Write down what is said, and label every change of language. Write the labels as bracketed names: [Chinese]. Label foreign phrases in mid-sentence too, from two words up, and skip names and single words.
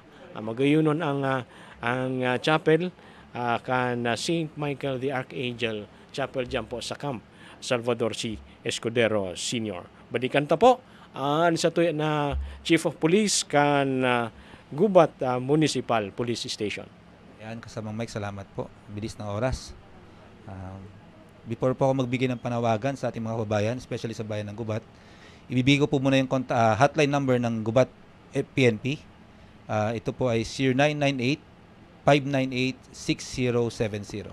[Bikol] Magayunon ang chapel kan St. Michael the Archangel Chapel dyan po sa Camp Salvador C. Escudero Sr. Balikan ta po sa tuya na Chief of Police kan Gubat Municipal Police Station. [Filipino] Yan, kasamang Mike, salamat po. Bilis ng oras. Before po ako magbigay ng panawagan sa ating mga kababayan, especially sa bayan ng Gubat, ibibigay ko po muna yung [English] hotline number [Filipino] ng Gubat PNP. Ito po ay 0998-598-6070.